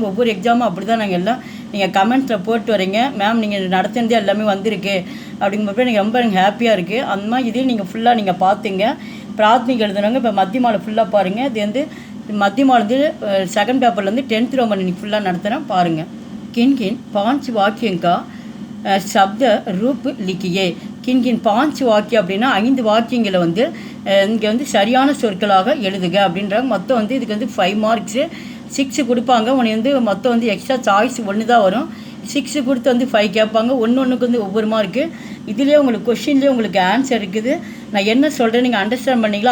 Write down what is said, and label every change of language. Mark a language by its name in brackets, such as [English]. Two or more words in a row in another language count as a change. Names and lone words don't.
[Tamil] ஒவ்வொரு எக்ஸாமும் அப்படி தான் நாங்கள் எல்லாம் நீங்கள் கமெண்ட்ஸில் போட்டு வரீங்க. மேம் நீங்கள் நடத்துனதே எல்லாமே வந்திருக்கு அப்படிங்கிறப்ப நீங்கள் ரொம்ப ஹாப்பியாக இருக்குது. அந்த மாதிரி இதையும் நீங்கள் ஃபுல்லாக நீங்கள் பார்த்துங்க. பிராத்மிக் எழுதுனாங்க. இப்போ மத்தியமாவில் ஃபுல்லாக பாருங்கள். இது மத்தியமாவில் செகண்ட் பேப்பரில் 10th ரோமன் இன்னைக்கு ஃபுல்லாக நடத்துகிறேன் பாருங்கள். [Hindi] किन किन 5 वाक्यों का शब्द रूप लिखिए. किन किन [Tamil] 5 வாக்கியம் அப்படின்னா 5 வாக்கியங்களை இங்கே சரியான சொற்களாக எழுதுக அப்படின்றாங்க. மொத்தம் இதுக்கு 5 மார்க்ஸு, 6 கொடுப்பாங்க. உனக்கு மொத்தம் எக்ஸ்ட்ரா சாய்ஸ் 1 தான் வரும். 6 கொடுத்து 5 கேட்பாங்க. ஒன்றுக்கு ஒவ்வொரு மார்க்கு. இதுலேயே உங்களுக்கு கொஷின்லேயே உங்களுக்கு ஆன்சர் இருக்குது. நான் என்ன சொல்கிறேன் நீங்கள் அண்டர்ஸ்டாண்ட் பண்ணிங்களா?